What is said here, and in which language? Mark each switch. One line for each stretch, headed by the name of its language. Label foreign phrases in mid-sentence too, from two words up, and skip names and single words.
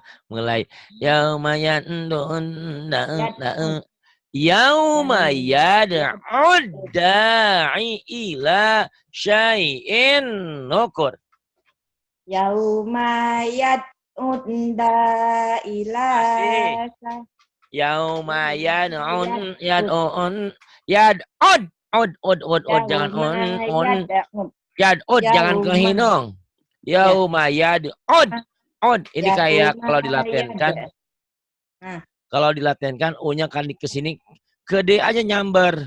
Arabic: mulai يوم يدع الداع إلى شيء نكر. يوم يدعون إلى يوم يدع
Banjar: jangan yad'ud jangan ke hinung.
Arabic: يوم يدع
Banjar: ini kayak kalau dilatenkan. Kalau dilatenkan U-nya kan ke sini ke D aja nyamber.